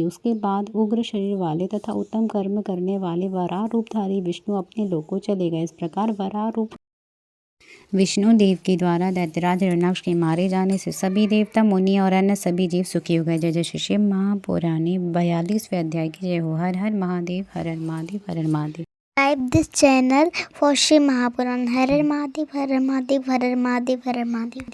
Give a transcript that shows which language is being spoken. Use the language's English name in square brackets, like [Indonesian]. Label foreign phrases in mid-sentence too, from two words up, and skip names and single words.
[Hindi] उसके बाद उग्र शरीर वाले तथा उत्तम कर्म करने वाले वराह रूपधारी विष्णु अपने लोक को चले गए। इस प्रकार वराह रूप विष्णु देव के द्वारा दैत्यराज हिरण्याक्ष के मारे जाने से सभी देवता, मुनि और अन्य सभी जीव सुखी हो गए। जय जय श्री शिव महापुराणे 42वें अध्याय की जय हो। हर हर महादेव, हर हर महादेव, हर हर महादेव। [English] Subscribe this channel for Shiv Mahapuran. [Hindi] हर हर महादेव, हर हर महादेव, हर हर महादेव, हर हर महादेव।